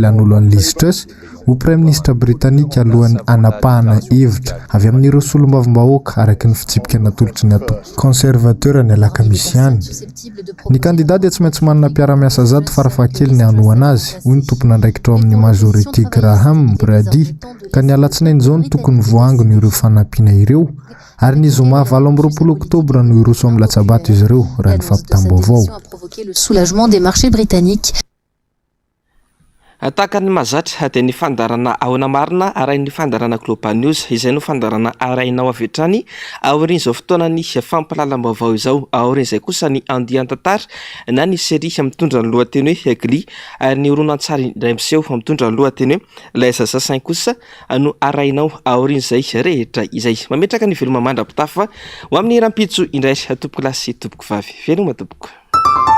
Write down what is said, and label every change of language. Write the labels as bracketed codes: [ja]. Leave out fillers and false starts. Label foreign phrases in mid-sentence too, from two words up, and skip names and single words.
[mg] an'olo an'ny Liz Truss ho [fr] premier ministre britannique [mg] alohan'ny anapahana hevitra avy amin'ireo solombavambahoaka araky ny fitsipika natolotry ny atony conservateur ny alaka misy ihany ny candidat dia tsy maintsy manana mpiara-miasa zato farafahakely ny anohana azy hoy ny tompona andraikitra ao amin'ny majorité Graham Brady ka ny alatsinainy zao ny tokony voangony ireo fanampiana ireo ary ny zoma 20 oktobra no iroso amin'ny latsabato izy ireo raha ny fampitam-baovao. [fr] Le soulagement des marchés britanniques. [mg] Tahaka ny mazatra dia ny fandarana ahona marina arahin'ny ny fandarana Global News izay no fandarana arahinao avy hatrany aorian'izao fotoanany fampalalam-baovao izao aorian'izay kosa ny andian-tantara na ny série mitondra ny lohateny hoe Gli ary ny horonan-tsary indray miseho mitondra ny lohateny hoe Laiza Sasain kosa no arahinao aorian'izay rehetra izay mametraka ny veloma mandrapitafa ho amin'ny rampitso indray tompoko lasy tompoko vavy veloma tompoko.